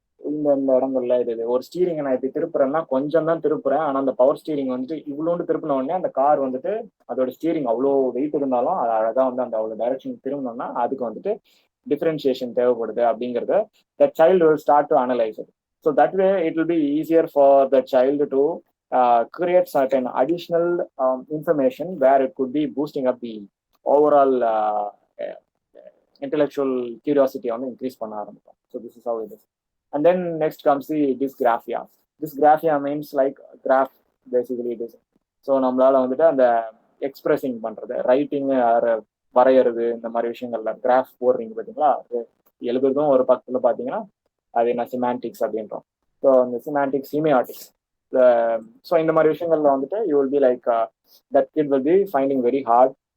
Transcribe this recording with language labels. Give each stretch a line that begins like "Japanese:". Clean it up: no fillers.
Tamil: இந்த இடங்கள்ல இது ஒரு ஸ்டீரிங்கை நான் இப்படி திருப்புறேன்னா கொஞ்சம் தான் திருப்புறேன், ஆனால் அந்த பவர் ஸ்டீரிங் வந்துட்டு இவ்வளோண்டு திருப்பின உடனே அந்த கார் வந்துட்டு அதோட ஸ்டீரிங் அவ்வளோ வெயிட் இருந்தாலும் அது அழகாக வந்து அந்த அவ்வளோ டைரக்ஷன் திரும்பணும்னா அதுக்கு வந்துட்டு டிஃபரன்ஷியேஷன் தேவைப்படுது அப்படிங்கிறத
English: The child will start to analyse it. So that way it will be easier for the child to create certain additional information where it could be boosting up the overall intellectual curiosity on increase
Tamil: பண்ண ஆரம்பிக்கும்.
English: So this is how it is. And then next comes the dysgraphia. Dysgraphia means like graph basically it is.
Tamil: So நம்மளால வந்துட்டு அந்த expressing பண்றது, writing வரைகிறது, இந்த மாதிரி விஷயங்கள்ல கிராஃப் போடுறீங்க பார்த்தீங்களா, எழுதுறதும் ஒரு பக்கத்தில் பார்த்தீங்கன்னா அது என்ன சிமாண்டிக்ஸ் அப்படின்றோம்.
English: So அந்த semantics semiotics. So
Tamil: இந்த மாதிரி விஷயங்கள்ல வந்துட்டு
English: You will be like that kid will be finding very hard.